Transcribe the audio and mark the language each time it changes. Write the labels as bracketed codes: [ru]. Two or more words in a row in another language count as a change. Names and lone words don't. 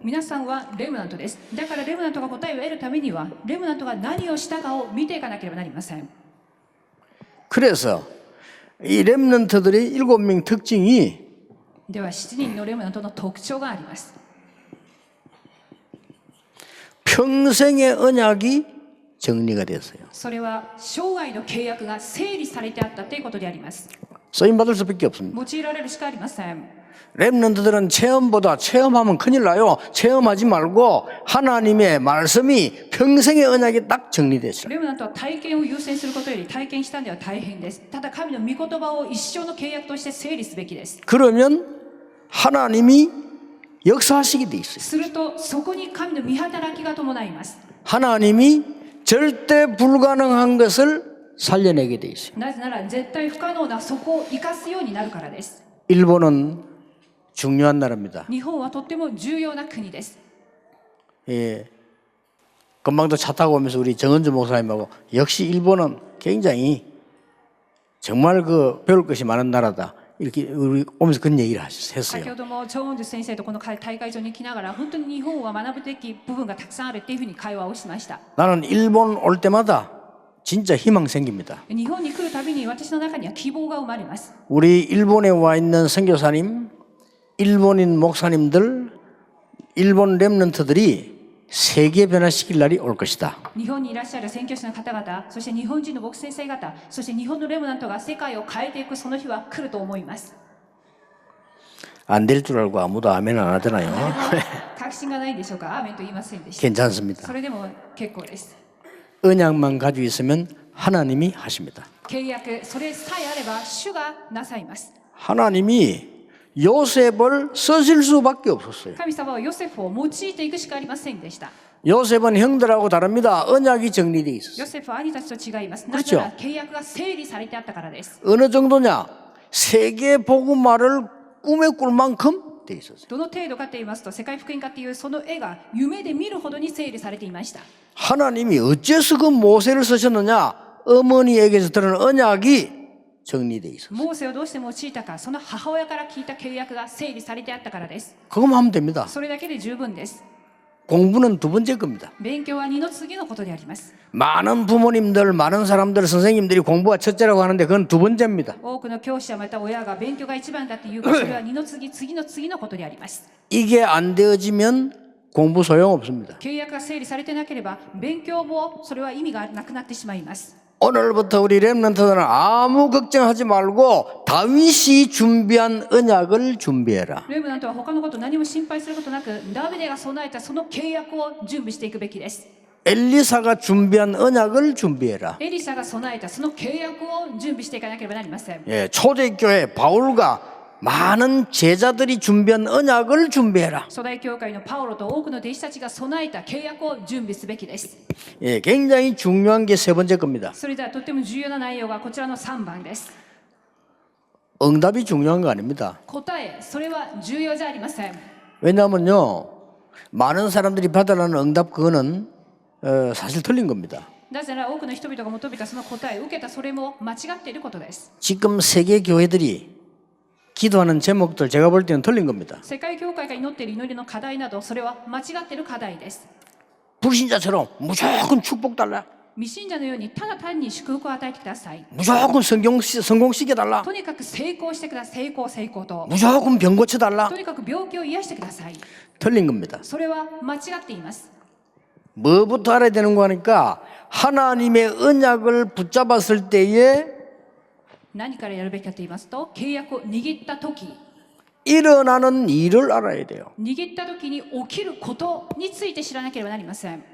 [ja] 皆さんはレムナントです。だからレムナントが答えを得るためにはレムナントが何をしたかを見ていかなければなりません。 [ko] 그래서 이 렘넌트들의 7명 특징이 [ja] では7人のレムナントの特徴があります。 [ko] 평생의 언약이 정리가 됐어요. [ja] それは生涯の契約が整理されてあったということであります。 [ko] 쓰임받을 수밖에 없습니다. [ja] 用いられるしかありません。 [ko] 렘넌트들은 체험보다 체험하면 큰일 나요. 체험하지 말고 하나님의 말씀이 평생의 언약이 딱 정리됐어요. [ja] レムナントは体験を優先することより体験したんでは大変です。ただ神の御言葉を一生の契約として整理すべきです。 [ko] 그러면 하나님이 역사하시게 돼 있어요. [ja] するとそこに神の御働きが伴います。 [ko] 하나님이 절대 불가능한 것을 살려내게 돼 있어요. [ja] なぜなら絶対不可能なそこを生かすようになるからです。 [ko] 일본은 중요한 나라입니다. [ja] 日本はとっても重要な国です。 [ko] 예. 금방도 차 타고 오면서 우리 정은주 목사님하고 역시 일본은 굉장히 정말 그 배울 것이 많은 나라다. 이렇게 우리 오면서 그런 얘기를 했어요. [ja] 先ほどもチョウンジュ先生とこの大会場に来ながら本当に日本は学ぶべき部分がたくさんあるっていうふうに会話をしました。 [ko] 나는 일본 올 때마다 진짜 희망 생깁니다. [ja] 日本に来るたびに私の中には希望が生まれます。 [ko] 우리 일본에 와 있는 선교사님, 일본인 목사님들, 일본 렘넌트들이 세계 변화시킬 날이 올 것이다. [ja] 日本にいらっしゃる宣教師の方々、そして日本人の牧師先生方、そして日本のレムナントが世界を変えていくその日は来ると思います。 [ko] 안 될 줄 알고 아무도 아멘 안 하잖아요. [ja] 確信がないんでしょうか。アーメンと言いませんでした。 [ko] 괜찮습니다. [ja] それでも結構です。 [ko] 언약만 가지고 있으면 하나님이 하십니다. [ja] 契約、それさえあれば主がなさいます。 [ko] 하나님이 요셉을 쓰실 수밖에 없었어요. [ja] 神様はヨセフを用いていくしかありませんでした。 [ko] 요셉은 형들하고 다릅니다. 언약이 정리되어 있었어요. [ja] ヨセフは兄たちと違います。な [ko] 그렇죠 [ja] ぜなら契約が整理されてあったからです。 [ko] 어느 정도냐? 세계 복음화를 꿈에 꿀 만큼 돼 있었어요. [ja] どの程度かと言いますと、世界福音化っていうその絵が夢で見るほどに整理されていました。 [ko] 하나님이 어째서 그 모세를 쓰셨느냐? 어머니에게서 들은 언약이 정리되어 있었어요. [ja] モーセをどうして用いたか、その母親から聞いた契約が整理されてあったからです。 [ko] 그것만 하면 됩니다. [ja] それだけで十分です。 [ko] 공부는 두 번째 겁니다. [ja] 勉強は二の次のことであります。 [ko] 많은 부모님들, 많은 사람들, 선생님들이 공부가 첫째라고 하는데 그건 두 번째입니다. [ja] 多くの教師やまた親が勉強が一番だっていうか、それは二の次、次の次のことであります。 [ko] 이게 안 되어지면 공부 소용없습니다. [ja] 契約が整理されてなければ、勉強もそれは意味がなくなってしまいます。 [ko] 오늘부터 우리 렘넌트들은 아무 걱정하지 말고 다윗이 준비한 언약을 준비해라. [ja] レムナントは他のこと何も心配することなく、ダビデが備えたその契約を準備していくべきです。 [ko] 엘리사가 준비한 언약을 준비해라. [ja] エリシャが備えたその契約を準備していかなければなりません。 [ko] 예, 초대교회 바울과 많은 제자들이 준비한 언약을 준비해라. [ja] 初代教会のパウロと多くの弟子たちが備えた契約を準備すべきです。 [ko] 예, 굉장히 중요한 게 세 번째 겁니다. [ja] それではとっても重要な内容がこちらの3番です。 [ko] 응답이 중요한 거 아닙니다. [ja] 答え、それは重要じゃありません。 [ko] 왜냐하면요, 많은 사람들이 받으라는 응답 그거는 사실 틀린 겁니다. [ja] なぜなら多くの人々が求めたその答えを受けたそれも間違っていることです。 [ko] 지금 세계 교회들이 기도하는 제목들 제가 볼 때는 틀린 겁니다. [ja] 世界教会が祈っている祈りの課題など、それは間違っている課題です。 [ko] 불신자처럼 무조건 축복 달라. [ja] 未信者のようにただ単に祝福を与えてください。 [ko] 무조건 성공시켜달라. [ja] とにかく成功してください。成功成功と。 [ko] 무조건 병 고쳐달라. [ja] とにかく病気を癒してください。 [ko] 틀린 겁니다. [ja] それは間違っています。 [ko] 뭐부터 알아야 되는 거 하니까 하나님의 언약을 붙잡았을 때에 [ja] 何からやるべきかと言いますと、契約を握った時、 [ko] 일어나는 일을 알아야 돼요. [ja] 握った時に起きることについて知らなければなりません。